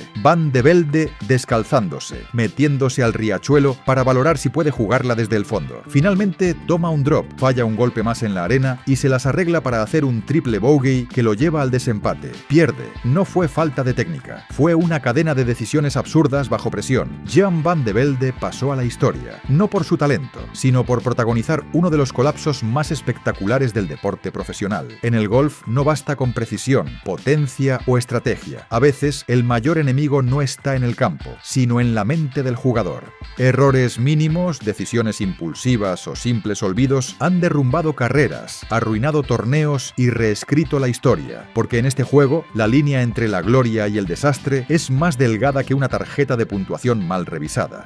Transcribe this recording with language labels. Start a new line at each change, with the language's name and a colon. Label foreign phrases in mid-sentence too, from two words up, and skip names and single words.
Spanish: Van de Velde descalzándose, metiéndose al riachuelo para valorar si puede jugarla desde el fondo. Finalmente toma un drop, falla un golpe más en la arena y se las arregla para hacer un
English: triple bogey
Spanish: que lo lleva al desempate. Pierde. No fue falta de técnica, fue una cadena de decisiones absurdas bajo presión. Jan van de Velde pasó a la historia, no por su talento, sino por protagonizar uno de los colapsos más espectaculares del deporte profesional. En el golf no basta con precisión, potencia o estrategia. A veces el mayor enemigo no está en el campo, sino en la mente del jugador. Errores mínimos, decisiones impulsivas o simples olvidos han derrumbado carreras, arruinado torneos y reescrito la historia, porque en este juego la línea entre la gloria y el desastre es más delgada que una tarjeta de puntuación mal revisada.